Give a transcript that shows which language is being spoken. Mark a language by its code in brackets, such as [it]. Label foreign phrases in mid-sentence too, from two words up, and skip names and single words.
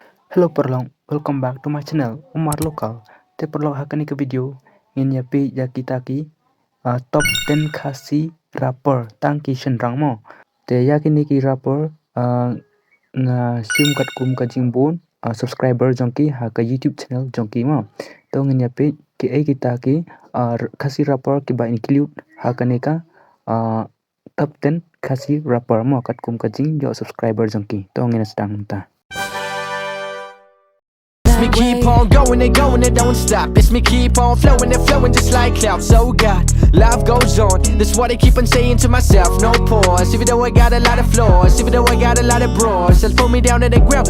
[en] Hello Paralok, welcome back to my channel Umar Lokal. [kha] Te Paralok akan ke video ngin ya pi ya kita ki top 10 khasi rapper tang ki shen rang mo. Te ya kini ki rapper nga sim kat kum ka jingbon subscriber jongki ha ka YouTube channel jongki mo. To ngin ya pi ki ai kita ki khasi rapper ki ba include ha kane ka top 10 khasi rapper mo kat kum ka jing jo subscriber jongki. To ngin sedang ta. [en] Me keep on going and don't stop. It's me keep on flowing and flowing just like clouds. So God, life goes on. That's what I keep on saying to myself. No pause. Even though I got a lot of flaws, even though I got a lot of bras, they'll pull me down to the ground.